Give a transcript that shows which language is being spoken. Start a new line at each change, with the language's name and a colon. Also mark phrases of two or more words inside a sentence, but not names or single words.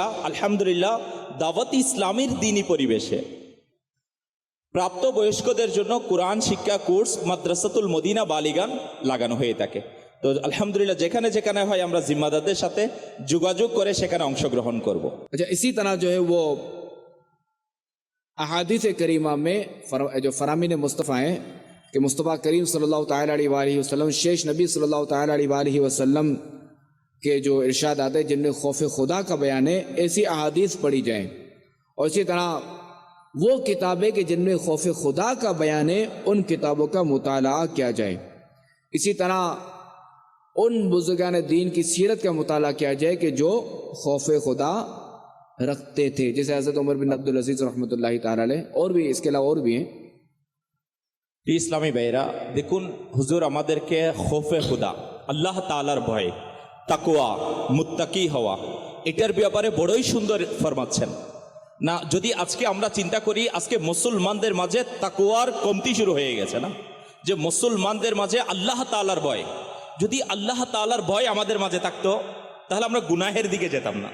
Bangla: আলহামদুলিল্লাহ দাওয়াত ইসলামের দ্বীনি পরিবেশে প্রাপ্তবয়স্কদের জন্য কোরআন শিক্ষা কোর্স মাদ্রাসাতুল মদিনা বালিগান লাগানো হয়ে থাকে। তো আলহামদুলিল্লাহ যেখানে যেখানে হয় আমরা জিম্মাদারদের সাথে যোগাযোগ করে সেখানে অংশগ্রহণ করব।
Urdu: اچھا، اسی طرح جو ہے وہ احادیث کریمہ میں جو فرامین مصطفیٰ ہیں کہ مصطفیٰ کریم
Arabic: صلی اللہ تعالیٰ علیہ وآلہ وسلم،
Urdu: شیش نبی
Arabic: صلی اللہ تعالیٰ علیہ وآلہ وسلم
Urdu: کے جو ارشادات ہیں جن میں خوف خدا کا بیان ہے، ایسی احادیث پڑھی جائیں، اور اسی طرح وہ کتابیں کہ جن میں خوف خدا کا بیان ہے ان کتابوں کا مطالعہ کیا جائے۔ اسی طرح ان بزرگان دین کی سیرت کا مطالعہ کیا جائے کہ جو خوف خدا رکھتے تھے، جیسے حضرت عمر بن عبدالعزیز
Arabic: رحمۃ اللہ تعالی علیہ،
Urdu: اور بھی اس کے علاوہ اور بھی ہیں۔
Bangla: ইসলামী ভাইরা দেখুন, হুজুর আমাদেরকে
Urdu: خوف خدا,
Bangla: আল্লাহ তাআলার ভয়, তাকওয়া, মুত্তাকি হওয়া, এটার ব্যাপারে বড়ই সুন্দর ফরমাচ্ছেন না। যদি আজকে আমরা চিন্তা করি, আজকে মুসলমানদের মাঝে তাকওয়ার কমতি শুরু হয়ে গেছে না, যে মুসলমানদের মাঝে আল্লাহ তাআলার ভয়, যদি আল্লাহ তাআলার ভয় আমাদের মাঝে থাকতো তাহলে আমরা গুনাহের দিকে যেতাম না।